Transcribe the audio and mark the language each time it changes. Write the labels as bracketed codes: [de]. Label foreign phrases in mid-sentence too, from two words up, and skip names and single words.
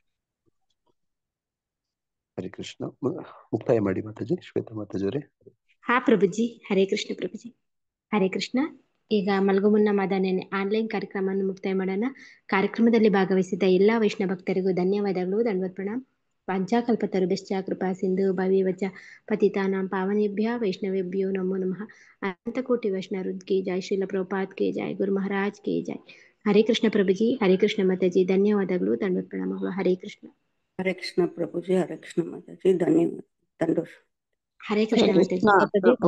[kn] ಹರೇ ಕೃಷ್ಣ. ಮುಕ್ತಾಯ ಮಾಡಿ ಮಾತಾಜಿ. ಶ್ವೇತಾ ಮಾತಾಜಿ ಅವರೇ. ಹಾ ಪ್ರಭುಜಿ. ಹರೇ ಕೃಷ್ಣ ಪ್ರಭುಜಿ. ಹರೇ ಕೃಷ್ಣ. ಈಗ ಮಲಗು ಮುನ್ನ ಮಾದಾನೇನೆ ಆನ್ಲೈನ್ ಕಾರ್ಯಕ್ರಮವನ್ನು ಮುಕ್ತಾಯ ಮಾಡೋಣ. ಕಾರ್ಯಕ್ರಮದಲ್ಲಿ ಭಾಗವಹಿಸಿದ ಎಲ್ಲಾ ವೈಷ್ಣವ ಭಕ್ತರಿಗೂ ಧನ್ಯವಾದಗಳು. ದಂಡವತ್ ಪ್ರಣಾಮ. [sa] ವಾಂಛಾಕಲ್ಪತರುಭ್ಯಶ್ಚ ಕೃಪಾ ಸಿಂಧು ಭವೇವಚ ಪತಿತಾನಾಂ ಪಾವನೇಭ್ಯ ವೈಷ್ಣವೇಭ್ಯೋ ನಮೋ ನಮಃ. [hi] अनंतकोटि वैष्णवृंद की जय। श्रील प्रभुपाद की जय. गुरु महाराज की जय. [kn] ಹರೇ ಕೃಷ್ಣ ಪ್ರಭುಜಿ. ಹರೇ ಕೃಷ್ಣ ಮಾತಾಜಿ. ಧನ್ಯವಾದಗಳು. ದಂಡವತ್ ಪ್ರಣಾಮಗಳು. ಹರೇ ಕೃಷ್ಣ. ಹರೇ ಕೃಷ್ಣ ಪ್ರಭುಜಿ. ಹರೇ ಕೃಷ್ಣ ಮಾತಾಜಿ. ಧನ್ಯವಾದ. ದಂಡೋಷ. ಹರೇ ಕೃಷ್ಣ ಮಾತಾಜಿ.